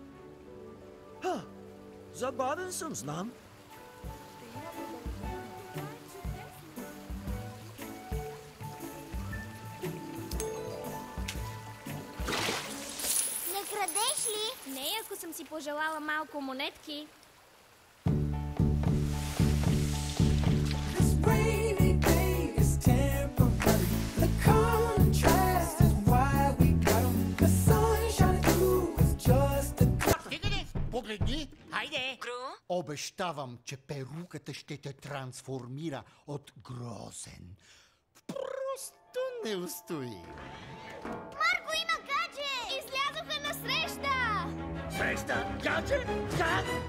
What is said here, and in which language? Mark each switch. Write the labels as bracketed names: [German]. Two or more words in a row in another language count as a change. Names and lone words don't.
[Bulgarian] Забавен съм, знам. Не крадеш ли? Не, ако съм си пожелала малко монетки. [English] This rainy day is temporary. The contrast is why we got 'em. The sun shining through is just a [Bulgarian] Стига! Погледни! Хайде! Обещавам, че перуката ще те трансформира от грозен в просто неустоим. Марко има гадже! Излязоха на среща! Среща? Гадже? Как?